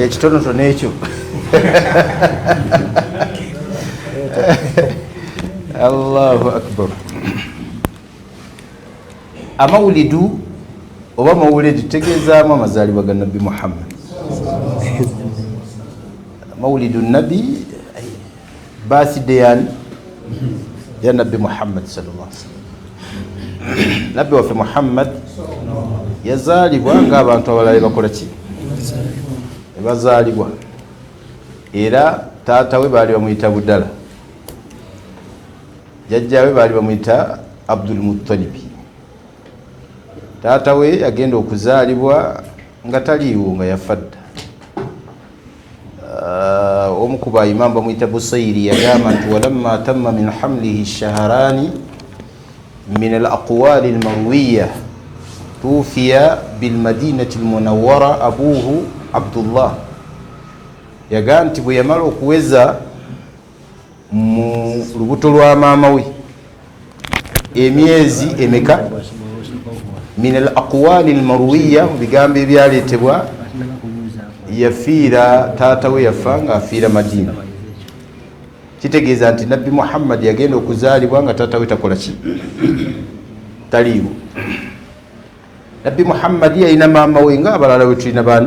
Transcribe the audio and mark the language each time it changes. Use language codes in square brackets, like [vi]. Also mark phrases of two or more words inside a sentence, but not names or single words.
[lg] ekitonotono ekyo. [ar] الله أكبر. [lg] Amawulidu oba mawulidi tutegeezaamu amazaalibwa ga Nabbi Muhammad. Mawulidu Nabi birthday ya Nabbi Muhammad [ar] صلى الله عليه وسلم. [lg] Nabbi waffe Muhammad yazaalibwa ng'abantu abalala bakola ki? Bazaalibwa. Era taata we baali bamuyita Budala, jjajja we baali bamuyita Abdul Muttalib. Taata we yagenda okuzaalibwa nga taliiwo, nga yafadda. Omu ku bayimamu bamuyita Busayri yagamba nti [ar] ولما تم من حمله شهران من الأقوال المروية توفي بالمدينة المنورة أبوه عبد الله. [lg] Yagamba nti bwe yamala okuweza mu lubuto lwa maama we emyezi emeka, [ar] من الأقوال المروية, [lg] mu bigambo ebyaleetebwa, yafiira, taata we yafa nga afiira Madina. Kitegeeza nti Nabbi Muhammad yagenda okuzaalibwa nga taata we takola ki? Taliiwo. Nabbi Muhammad yalina maama we nga abalala we tulina baani?